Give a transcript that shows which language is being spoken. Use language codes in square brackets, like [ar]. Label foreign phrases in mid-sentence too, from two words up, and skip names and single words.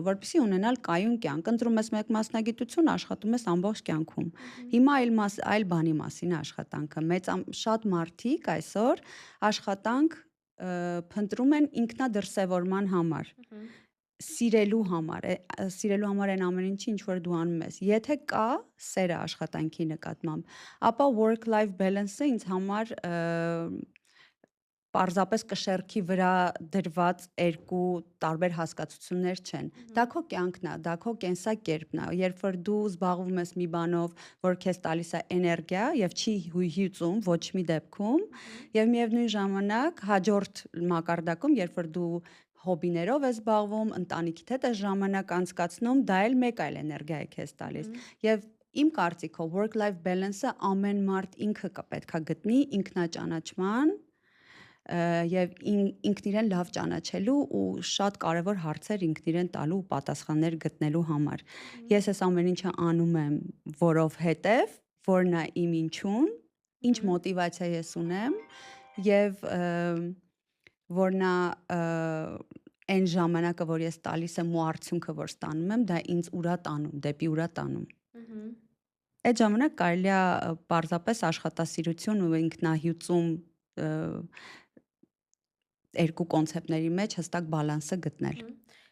[hy] որպեսզի ունենալ կայուն կյանք։ Ընտրում ես մեկ մասնագիտություն, աշխատում ես ամբողջ կյանքում։ Հիմա այլ բանի մասին է աշխատանքը։ Շատ մարդիկ այսօր աշխատանք փնտրում են ինքնադրսևորման համար։ Սիրելու համար այն ամեն ինչի, ինչ որ դու անում ես։ Եթե կա սերը աշխատանքի նկատմամբ, ապա [en] work life balance- [hy] ը ինձ համար պարզապես կշեռքի վրա դրված երկու տարբեր հասկացություններ չեն։ Դա քո կյանքն է, դա քո կենսակերպն է։ Երբ որ դու զբաղվում ես մի բանով, որ քեզ տալիս է էներգիա եւ չի հույհյուծում ոչ մի դեպքում, եւ միևնույն ժամանակ հաջորդ մակարդակում, երբ որ դու հոբիներով ես զբաղվում, ընտանիքիդ հետ ես ժամանակ անցկացնում, դա էլ մեկ այլ էներգիա է քեզ տալիս։ Եվ իմ կարծիքով [en] work life balance- [hy] ը ամեն մարդ ինքը պետքա գտնի ինքնաճանաչման եւ ինքն իրեն լավ ճանաչելու ու շատ կարեւոր հարցեր ինքն իրեն տալու ու պատասխաններ գտնելու համար։ Ես այս ամեն ինչը անում եմ, որովհետեւ որն է իմ ինչուն, ինչ մոտիվացիա ես ունեմ եւ որն է այն ժամանակը, որ ես տալիս եմ ու արդյունքը, որ ստանում եմ, դա ինձ ուրա տանում, դեպի ուրա տանում։ Այդ ժամանակ կարելի է պարզապես աշխատասիրություն ու ինքնահյուծում երկու կոնցեպտների մեջ հստակ բալանսը գտնել։